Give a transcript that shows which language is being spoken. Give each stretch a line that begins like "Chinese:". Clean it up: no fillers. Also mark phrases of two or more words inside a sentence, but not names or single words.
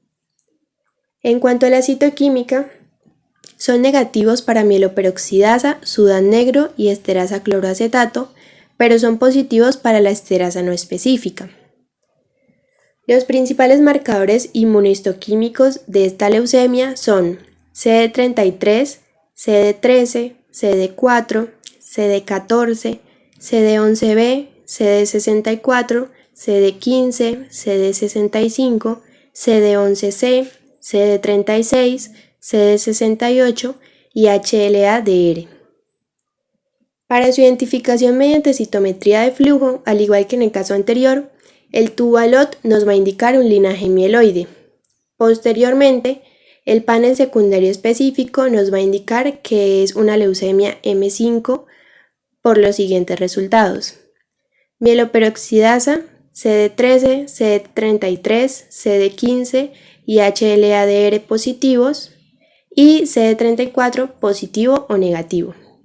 Spanish: En cuanto a la citoquímica, son negativos para mieloperoxidasa, sudán negro y esterasa cloroacetato, pero son positivos para la esterasa no específica. Los principales marcadores inmunohistoquímicos de esta leucemia son CD33, CD13, CD4, CD14, CD11B, CD64, CD15, CD65, CD11C, CD36, CD68 y HLA-DR. Para su identificación mediante citometría de flujo, al igual que en el caso anterior, el tubo ALOT nos va a indicar un linaje mieloide. Posteriormente, el panel secundario específico nos va a indicar que es una leucemia M5 por los siguientes resultados: mieloperoxidasa, CD13, CD33, CD15 y HLA-DR positivos y CD34 positivo o negativo.